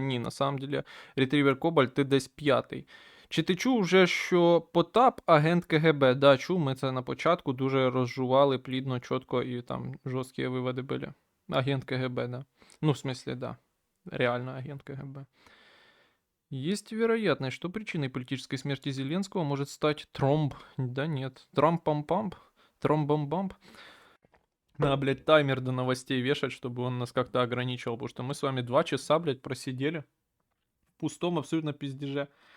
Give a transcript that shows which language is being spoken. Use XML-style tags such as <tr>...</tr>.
<uk>Ні,</uk> <ru>на самом деле,</ru> <uk>Retriever Cobalt, ти десь п'ятий. Чи ти чув вже, що Потап агент КГБ? Да, чув, ми це на початку дуже розжували плідно, чітко і там жорсткі виводи були.</uk> <ru>Агент КГБ, да. Ну, в смысле, да. Реально агент КГБ. Есть вероятность, что причиной политической смерти Зеленского может стать тромб. Да нет. Трамп-пам-памп. Тромбом-бамп. Надо, блядь, таймер до новостей вешать, чтобы он нас как-то ограничивал. Потому что мы с вами 2 часа, блядь, просидели. В пустом абсолютно пиздеже.</ru>